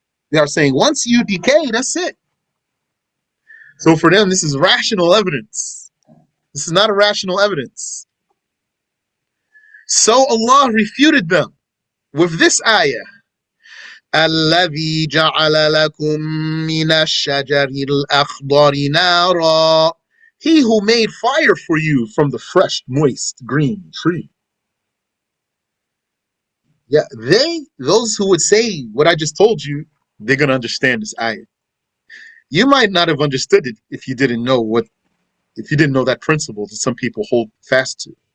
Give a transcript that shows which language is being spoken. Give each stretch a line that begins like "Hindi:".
English: They are saying once you decay, that's it. So for them, this is rational evidence. This is not irrational evidence. So Allah refuted them with this ayah.
Arabic: الذي جعل لكم من الشجر الأخضر نارا.
English: He who made fire for you from the fresh, moist, green tree. Yeah, those who would say what I just told you, they're going to understand this ayah. You might not have understood it if you didn't know that principle that some people hold fast to.